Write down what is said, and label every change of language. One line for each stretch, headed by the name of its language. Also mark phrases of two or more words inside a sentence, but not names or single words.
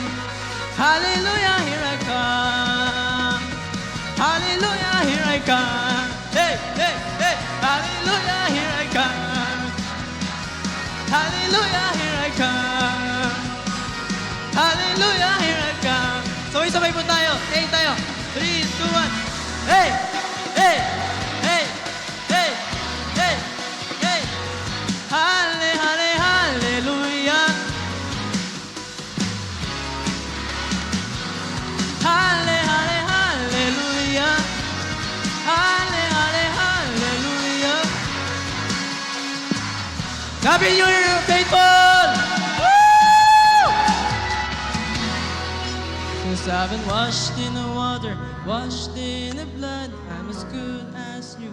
English: Hallelujah, here I come. Hallelujah, here I come. Hey, hey, hey. Hallelujah, here I come. Hallelujah, here I come. Hallelujah, here I come.
Filipino: Sabay-sabay po tayo. Hey, tayo. 3, 2, 1.
English: Hey, hey, hey, hey, hey, hey. Halle, halle, hallelujah. Halle, halle, hallelujah. Halle, halle, hallelujah. Happy New Year, faithful! Woo! 'Cause I've been washed in the water, washed in the blood, I'm as good as new.